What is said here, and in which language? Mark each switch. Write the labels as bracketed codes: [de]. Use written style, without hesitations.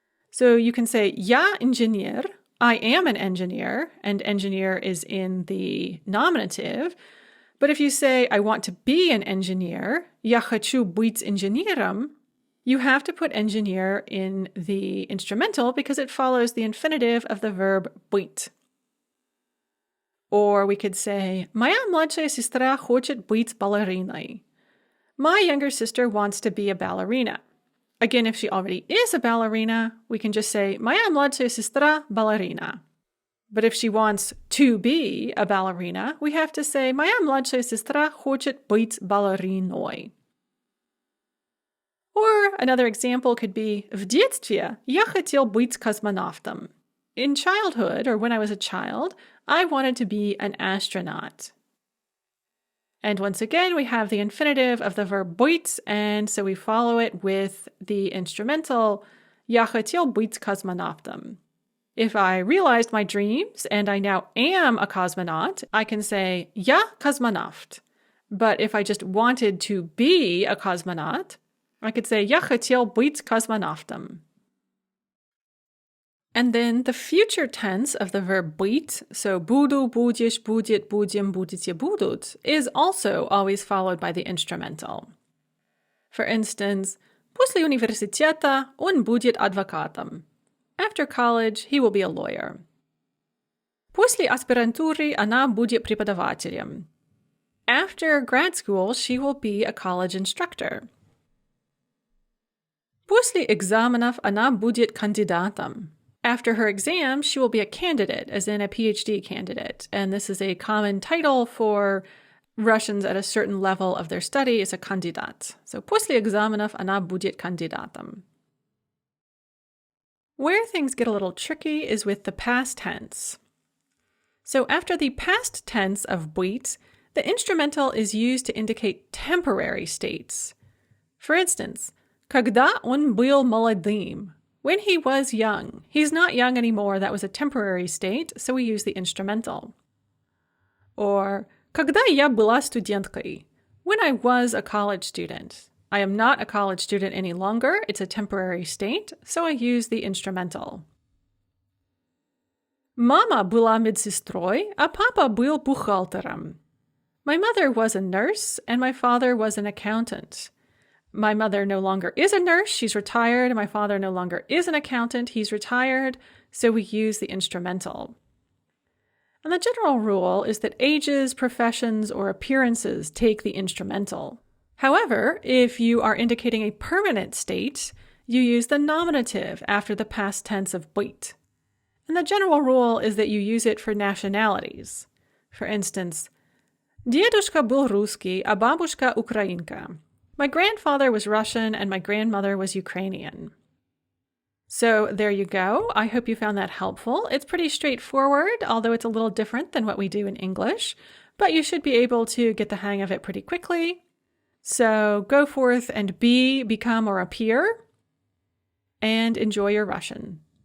[en] So you can say, [ru] Я инженер, [en] I am an engineer, and engineer is in the nominative. But if you say, I want to be an engineer, [ru] Я хочу быть инженером, [en] you have to put engineer in the instrumental because it follows the infinitive of the verb быть. Or we could say, [ru] Моя младшая сестра хочет быть балериной. [en] My younger sister wants to be a ballerina. Again, if she already is a ballerina, we can just say, [ru] Моя младшая сестра балерина. [en] But if she wants to be a ballerina, we have to say, [ru] Моя младшая сестра хочет быть балериной. [en] Or another example could be, [ru] В детстве я хотел быть космонавтом. [en] In childhood, or when I was a child, I wanted to be an astronaut. And once again, we have the infinitive of the verb быть, and so we follow it with the instrumental, [ru] Я хотел быть космонавтом. [en] If I realized my dreams and I now am a cosmonaut, I can say, [ru] Я космонавт. [en] But if I just wanted to be a cosmonaut, I could say, [ru] Я хотел быть космонавтом. [en] And then the future tense of the verb быть, so [ru] буду, будешь, будет, будем, будете, будут, [en] is also always followed by the instrumental. For instance, [ru] после университета он будет адвокатом. [en] After college, he will be a lawyer. [ru] После аспирантуры она будет преподавателем. [en] After grad school, she will be a college instructor. [ru] После экзаменов она будет кандидатом. [en] After her exam, she will be a candidate, as in a PhD candidate. And this is a common title for Russians at a certain level of their study, is a кандидат. So, [ru] после экзаменов она будет кандидатом. [en] Where things get a little tricky is with the past tense. So after the past tense of быть, the instrumental is used to indicate temporary states. For instance, [ru] когда он был молодым. [en] When he was young. He's not young anymore. That was a temporary state, so we use the instrumental. Or, [ru] когда я была студенткой. [en] When I was a college student. I am not a college student any longer. It's a temporary state, so I use the instrumental. [ru] Мама была медсестрой, а папа был бухгалтером. [en] My mother was a nurse, and my father was an accountant. My mother no longer is a nurse, she's retired. My father no longer is an accountant, he's retired. So we use the instrumental. And the general rule is that ages, professions, or appearances take the instrumental. However, if you are indicating a permanent state, you use the nominative after the past tense of быть. And the general rule is that you use it for nationalities. For instance, [ru] Дедушка был русский, а бабушка украинка. [en] My grandfather was Russian and my grandmother was Ukrainian. So there you go. I hope you found that helpful. It's pretty straightforward, although it's a little different than what we do in English, but you should be able to get the hang of it pretty quickly. So go forth and become, or appear, and enjoy your Russian.